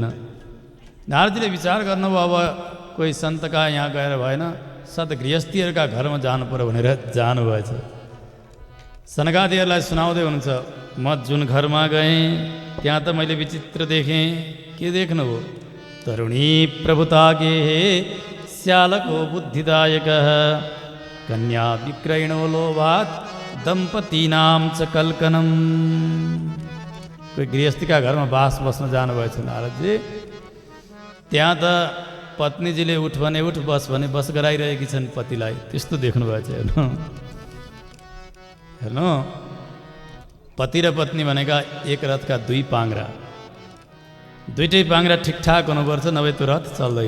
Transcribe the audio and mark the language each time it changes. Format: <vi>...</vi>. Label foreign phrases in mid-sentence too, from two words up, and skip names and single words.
<ne>नारदजीले विचार गर्नुभयो, अब कोही सन्तका यहाँ गएर भएन, सद्गृहस्थीहरूका घरमा जानु पर्यो भनेर जानुभएछ। सनकादिहरूलाई सुनाउँदै हुनुहुन्छ, म जुन घरमा गएँ त्यहाँ त मैले विचित्र देखेँ। के देख्नुभयो?</ne> <sa>तरुणी प्रभुतागे श्यालको बुद्धिदायक, कन्या विक्रयणो लोभात दम्पतीनाम च कल्कनम।</sa> <ne>कोही गृहस्थीका घरमा बस्न जानुभएछ नारदजी। त्यहाँ त पत्नीजीले उठ भने उठ, बस भने बस गराइरहेकी छन् पतिलाई, त्यस्तो देख्नुभएछ। हेर्नु, पति र पत्नी भनेका एक रथका 2 पाङ्ग्रा, दुईटै पाङ्ग्रा ठिकठाक हुनुपर्छ, नभए त्यो रथ चल्दैन।</ne>